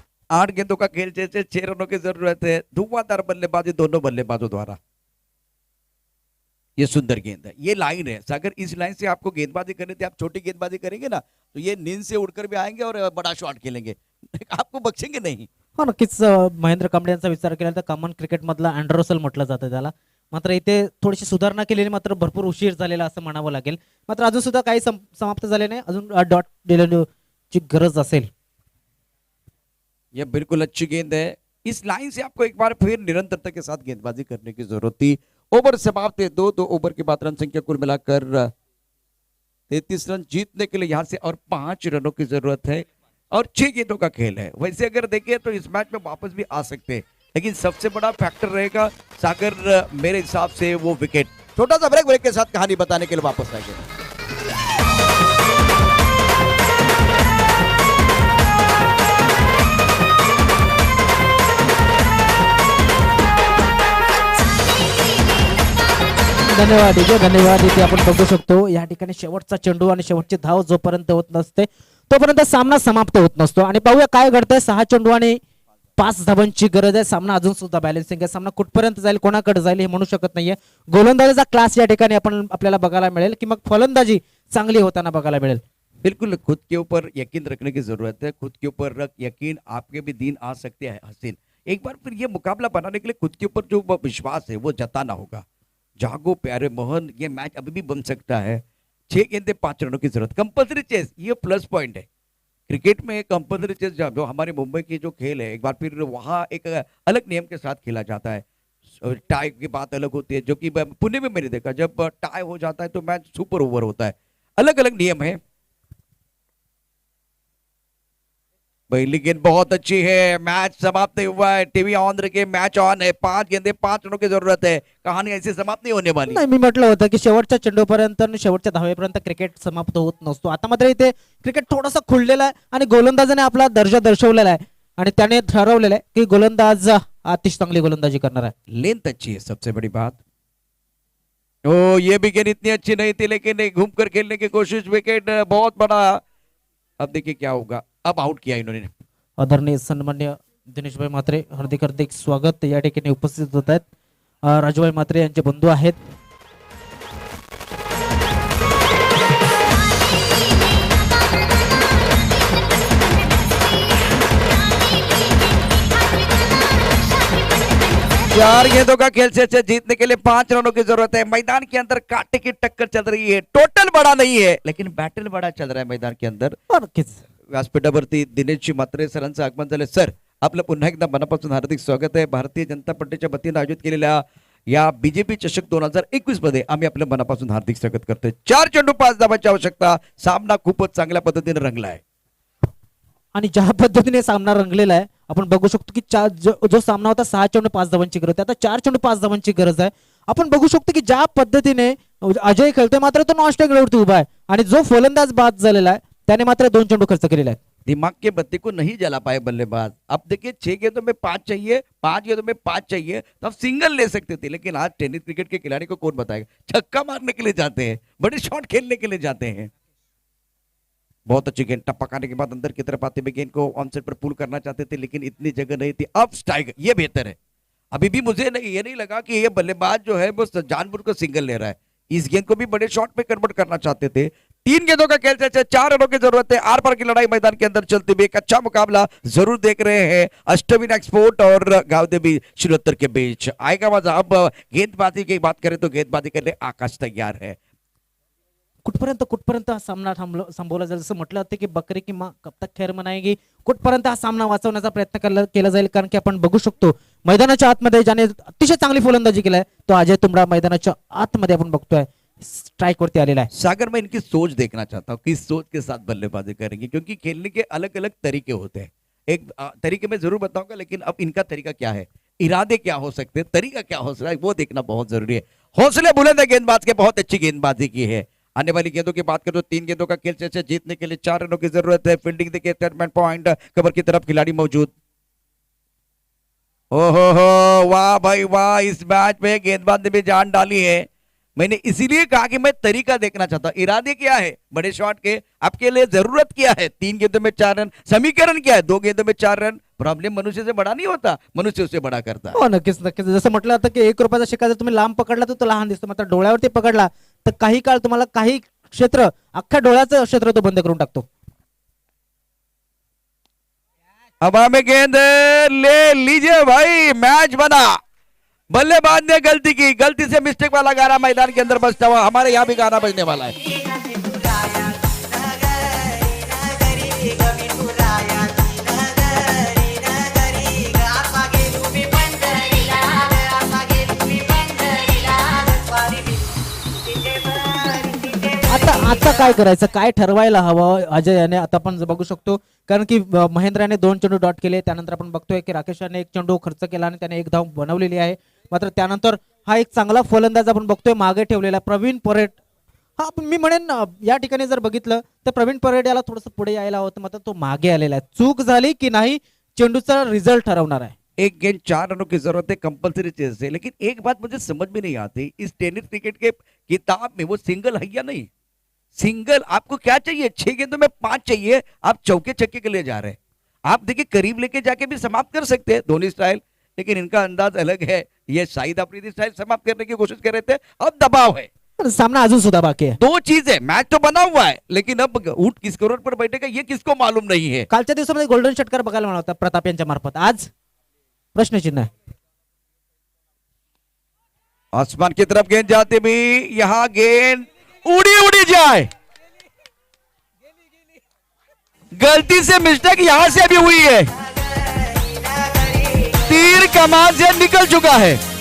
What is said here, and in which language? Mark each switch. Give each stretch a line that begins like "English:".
Hindi: आठ गेंदों का खेल जैसे 6 रनों की जरूरत है। धुआंधार बल्लेबाजी दोनों बल्लेबाजों द्वारा। ये सुंदर गेंद है, ये लाइन है। अगर इस लाइन से आपको गेंदबाजी करनी थी, आप छोटी गेंदबाजी करेंगे ना, तो ये नींद से उड़कर भी आएंगे और बड़ा शॉट खेलेंगे, आपको बख्शेंगे नहीं।
Marathi: हो, नक्कीच. महेंद्र कांबळे यांचा विचार केला तर कॉमन क्रिकेट मधला अँडरसल म्हटलं जातं त्याला. मात्र इथे थोडीशी सुधारणा केलेली, मात्र भरपूर उशीर झालेला असं म्हणावं लागेल. मात्र अजून सुद्धा काही समाप्त झाले नाही, अजून डॉट दिलेची गरज असेल.
Hindi: यह बिल्कुल अच्छी गेंद है। इस लाइन से आपको एक बार फिर निरंतरता के साथ गेंदबाजी करने की जरूरत थी। ओवर समाप्त है। 2 ओवर के बाद रन संख्या कुल मिलाकर 33 रन, जीतने के लिए यहां से और 5 रनों की जरूरत है, और 6 गेंदों का खेल है। वैसे अगर देखें तो इस मैच में वापस भी आ सकते हैं, लेकिन सबसे बड़ा फैक्टर रहेगा सागर, मेरे हिसाब से वो विकेट। छोटा सा ब्रेक के साथ कहानी बताने के लिए वापस आएंगे।
Marathi: धन्यवाद विजय, धन्यवाद. इथे आपण बघू शकतो या ठिकाणी शेवटचा चेंडू आणि शेवटची धाव जोपर्यंत होत नसते तोपर्यंत सामना समाप्त होत नसतो. आणि पाहूया काय घडतंय. 6 चेंडू आणि 5 धावांची गरज आहे. सामना अजून सुद्धा बॅलन्सिंग आहे. सामना कुठपर्यंत जाईल, कोणाकडे जाईल हे म्हणू शकत नाहीये. गोलंदाजीचा क्लास या ठिकाणी आपण आपल्याला बघायला मिळेल, की मग फलंदाजी चांगली होताना बघायला मिळेल.
Hindi: बिल्कुल खुद के ऊपर यकीन रखने की जरूरत है। खुद के ऊपर रख यकीन, आपके भी दिन आ सकते हैं हसीन। एक बार फिर ये मुकाबला बनाने के लिए खुद के ऊपर जो विश्वास है वो जताना होगा। जागो प्यारे मोहन, ये मैच अभी भी बन सकता है। 6 गेंदे 5 रनों की जरूरत। कंपल्सरी चेस, ये प्लस पॉइंट है क्रिकेट में। कंपल्सरी चेस जो हमारे मुंबई की जो खेल है, एक बार फिर वहाँ एक अलग नियम के साथ खेला जाता है। टाई की बात अलग होती है, जो कि पुणे में मैंने देखा, जब टाई हो जाता है तो मैच सुपर ओवर होता है। अलग अलग नियम है। पहली गेंद बहुत अच्छी है, मैच समाप्त नहीं हुआ है, टीव्ही ऑन रखे, मैच ऑन है, 5 गेंदे 5 रनों की जरूरत है, कहानी ऐसी समाप्त नहीं होने वाली.
Marathi: नाही, मी म्हटलं होतं की शेवटच्या चेंडूपर्यंत आणि शेवटच्या धावेपर्यंत क्रिकेट समाप्त होत नसतो. आता मात्र इथे क्रिकेट थोडासा खुललेला आहे आणि गोलंदाजाने आपला दर्जा दर्शवलेला आहे आणि त्याने ठरवलेलं आहे की गोलंदाज अतिशय चांगली गोलंदाजी करणार आहे.
Hindi: लेंथ अच्छी है, सबसे बड़ी बात. ओ ये भी गेंद इतनी अच्छी नहीं थी, लेकिन एक घूम कर खेलने की कोशिश, विकेट बहुत बड़ा. अब देखिए क्या होगा, अब आउट किया इन्होंने.
Marathi: आदरणीय सन्मान्य दिनेशभाई म्हात्रे हार्दिक हार्दिक स्वागत या ठिकाणी उपस्थित होत आहेत. राजूभाई म्हात्रे यांचे बंधू आहेत.
Hindi: चार गेंदों का खेल से जीतने के लिए 5 रनों की जरूरत है. मैदान के अंदर कांटे की टक्कर चल रही है. टोटल बड़ा नहीं है, लेकिन बैटल बड़ा चल रहा है मैदान के अंदर.
Marathi: नक्कीच व्यासपीठावरती दिनेशजी म्हात्रे सरांचं आगमन झाले. सर, आपलं पुन्हा एकदा मनापासून हार्दिक स्वागत आहे. भारतीय जनता पार्टीच्या वतीने आयोजित केलेल्या या बीजेपी चषक 2021 मध्ये आम्ही आपलं मनापासून हार्दिक स्वागत करतोय. 4 चेंडू 5 धावांची आवश्यकता. सामना खूपच चांगल्या पद्धतीने रंगला आहे आणि ज्या पद्धतीने सामना रंगलेला आहे आपण बघू शकतो की जो सामना होता 6 चेंडू 5 धावांची गरज आहे, आता 4 चेंडू 5 धावांची गरज आहे. आपण बघू शकतो की ज्या पद्धतीने अजय खेळतोय मात्र तो नॉन स्ट्राईकवरती उभा आहे आणि जो फलंदाज बाद झालेला आहे त्याने मात्र 2 चेंडू खर्च केलेला आहे.
Hindi: दिमाग के बत्ती को नहीं जला पाए बल्लेबाज. अब देखिए 6 गेंदों में 5 चाहिए, 5 गेंदों में 5 चाहिए, तो आप सिंगल ले सकते थे. लेकिन आज टेनिस क्रिकेट के खिलाड़ी को कौन बताएगा, छक्का मारने के लिए जाते हैं, बड़े शॉट खेलने के लिए जाते हैं. बहुत अच्छी गेंद, टप्पा खाने के बाद अंदर की तरफ आते हुए गेंद को ऑन साइड पर पुल करना चाहते थे, लेकिन इतनी जगह नहीं थी. अब स्ट्राइक, ये बेहतर है. अभी भी मुझे ये नहीं लगा कि ये बल्लेबाज जो है वो जानबूझ कर सिंगल ले रहा है. इस गेंद को भी बड़े शॉट में कन्वर्ट करना चाहते थे. 3 गेंदों का खेल से 4 रनों की जरूरत है. आर पार की लड़ाई मैदान के अंदर चलती हुई एक अच्छा मुकाबला जरूर देख रहे हैं अष्टविन एक्सपोर्ट और गावदेवी शिरोत्तर के बीच. आएगा मजा. अब गेंदबाजी की बात करें तो गेंदबाजी के लिए आकाश तैयार है.
Marathi: कुठपर्यंत हा सामना संपवला जाईल. जसं म्हटलं होतं की
Hindi: बकरी की माँ कब तक खैर मनाएगी,
Marathi: कुठपर्यंत हा सामना वाचवण्याचा प्रयत्न केला जाईल. कारण की आपण बघू शकतो मैदानाच्या आतमध्ये ज्याने अतिशय चांगली फलंदाजी केलाय तो अजय तुमडा मैदानाच्या आतमध्ये आपण बघतोय स्ट्राइक वरती आलेला है.
Hindi: सागर, मैं इनकी सोच देखना चाहता हूँ, किस सोच के साथ बल्लेबाजी करेंगे, क्योंकि खेलने के अलग अलग तरीके होते हैं. एक तरीके में जरूर बताऊंगा, लेकिन अब इनका तरीका क्या है, इरादे क्या हो सकते हैं, तरीका क्या हो सकता है, वो देखना बहुत जरूरी है. हौसले बुलंद है गेंदबाज के, बहुत अच्छी गेंदबाजी की है. आने वाली गेंदों की बात करें तो 3 गेंदों का खेल से जीतने के लिए 4 रनों की जरूरत है. फील्डिंग देखिए, स्टेटमेंट पॉइंट कवर की तरफ खिलाड़ी मौजूद. ओहो हो, वाह भाई वाह, इस मैच में गेंदबाज ने भी जान डाली है. मैंने इसीलिए कहा कि मैं तरीका देखना चाहता हूं. इरादे क्या है बड़े शॉट के, आपके लिए जरूरत क्या है. 3 गेंदों में 4 रन, समीकरण क्या है, 2 गेंदों में 4 रन. प्रॉब्लेम मनुष्य से बड़ा नहीं होता, मनुष्य उससे बड़ा करता.
Marathi: हो, नक्कीच नक्कीच. जसं म्हटलं होतं की 1 रुपयाचा शिक्का जर तुम्ही लांब पकडला तर तो लहान दिसतो, मात्र डोळ्यावरती पकडला तर काही काळ तुम्हाला काही क्षेत्र अख्ख्या डोळ्याचं क्षेत्र तो बंद करून टाकतो.
Hindi: हवा में गेंद ले लीजिए भाई, मैच बना. बल्लेबाज ने गलती की, गलती से मिस्टेक वाला गाना मैदान के अंदर बजता हुआ हमारे यहाँ भी गाना बजने वाला है.
Marathi: आता काय करायचं, काय ठरवायला हवं अजय याने. आता आपण बघू शकतो कारण की महेंद्र याने 2 चेंडू डॉट केले. त्यानंतर आपण बघतोय की राकेश याने 1 चेंडू खर्च केला आणि त्याने 1 धाव बनवलेली आहे. मात्र त्यानंतर हा एक चांगला फलंदाज आपण बघतोय मागे ठेवलेला प्रवीण परेड. हा मी म्हणेन या ठिकाणी जर बघितलं तर प्रवीण परेड याला थोडंसं पुढे यायला होतं, मात्र तो मागे आलेला आहे. चूक झाली की नाही चेंडूचा रिझल्ट ठरवणार आहे.
Hindi: एक गेंद 4 रनों की जरूरत है, कंपलसरी चेज है. लेकिन एक बात मुझे समझ में नहीं आती, इस टेनिस क्रिकेट के किताब में वो सिंगल है या नहीं. सिंगल आपको क्या चाहिए, 6 गेंदों में 5 चाहिए, आप चौके छक्के के लिए जा रहे हैं. आप देखिए करीब लेके जाके भी समाप्त कर सकते हैं धोनी स्टाइल, लेकिन इनका अंदाज अलग है. ये शाहिद अफरीदी स्टाइल समाप्त करने की कोशिश कर रहे थे. अब दबाव है,
Marathi: सामना अजून सुद्धा बाकी आहे.
Hindi: 2 चीजें, मैच तो बना हुआ है, लेकिन अब ऊंट किस करोड़ पर बैठेगा ये किसको मालूम नहीं है.
Marathi: कालच्या दिवसामध्ये गोल्डन षटकार बघायला मिळाला होता प्रताप यांच्या मार्फत, आज प्रश्नचिन्ह आहे.
Hindi: आसमान की तरफ गेंद जाते भी, यहां गेंद उड़ी उड़ी जाए. गलती से मिस्टेक यहां से भी हुई है, तीर कमान से निकल चुका है.